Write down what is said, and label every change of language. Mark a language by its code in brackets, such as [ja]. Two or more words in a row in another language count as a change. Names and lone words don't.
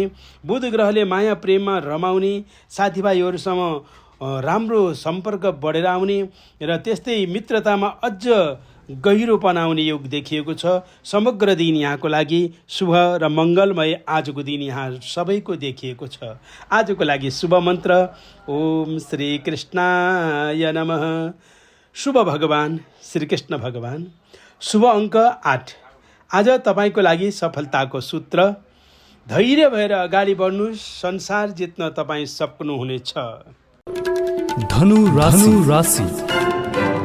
[ne] बुध ग्रहले माया प्रेममा रमाउने, साथीभाइहरूसँग राम्रो सम्पर्क बढेर आउने र त्यस्तै मित्रतामा अझ गहिरोपन आउने योग देखिएको छ। समग्र दिन यहाँको लागि शुभ र मङ्गलमय आजको दिन यहाँ सबैको देखिएको छ। आजको लागि शुभ मन्त्र [sa] ओम श्री कृष्णाय नमः। [ne] शुभ भगवान श्रीकृष्ण भगवान। शुभ अङ्क 8। आज तपाईँको लागि सफलताको सूत्र। धैर्य भएर अगाडि बढ्नुहोस्, संसार जित्न तपाईँ सक्नुहुनेछ। धनु राशि